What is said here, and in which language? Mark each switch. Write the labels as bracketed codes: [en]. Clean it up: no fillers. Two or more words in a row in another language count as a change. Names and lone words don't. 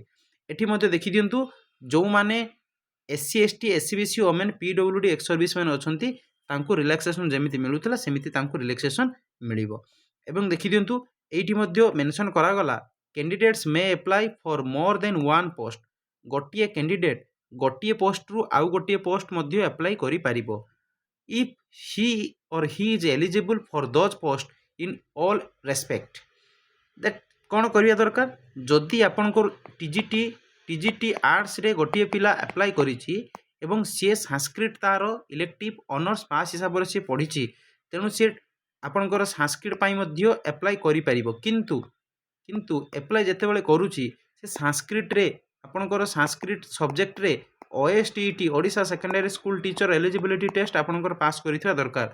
[or] ଏଠି ମଧ୍ୟ ଦେଖିଦିଅନ୍ତୁ ଯେଉଁମାନେ [en] SC ST SC BC women PWD ex serviceman [or] ଅଛନ୍ତି ତାଙ୍କୁ ରିଲାକ୍ସେସନ୍ ଯେମିତି ମିଳୁଥିଲା ସେମିତି ତାଙ୍କୁ ରିଲାକ୍ସେସନ୍ ମିଳିବ। ଏବଂ ଦେଖିଦିଅନ୍ତୁ ଏଇଠି ମଧ୍ୟ ମେନସନ୍ କରାଗଲା [en] candidates may apply for more than 1 post. [or] ଗୋଟିଏ କ୍ୟାଣ୍ଡିଡେଟ୍ ଗୋଟିଏ ପୋଷ୍ଟରୁ ଆଉ ଗୋଟିଏ ପୋଷ୍ଟ ମଧ୍ୟ ଆପ୍ଲାଏ କରିପାରିବ। [en] if he or he is eligible for those posts in all respect, that [or] କ'ଣ କରିବା ଦରକାର? ଯଦି ଆପଣଙ୍କର TGT ଆର୍ଟ୍ସରେ ଗୋଟିଏ ପିଲା ଆପ୍ଲାଏ କରିଛି ଏବଂ ସିଏ ସାଂସ୍କ୍ରିଟ ତାର [en] elective honours pass [or] ହିସାବରେ ସିଏ ପଢ଼ିଛି, ତେଣୁ ସିଏ ଆପଣଙ୍କର ସାଂସ୍କ୍ରିଟ ପାଇଁ ମଧ୍ୟ ଆପ୍ଲାଏ କରିପାରିବ। କିନ୍ତୁ ଆପ୍ଲାଏ ଯେତେବେଳେ କରୁଛି ସେ ସାଂସ୍କ୍ରିଟରେ ଆପଣଙ୍କର [en] Sanskrit subjectରେ [or] OSTET ଓଡ଼ିଶା ସେକେଣ୍ଡାରୀ ସ୍କୁଲ ଟିଚର ଏଲିଜିବିଲିଟି ଟେଷ୍ଟ ଆପଣଙ୍କର ପାସ୍ କରିଥିବା ଦରକାର।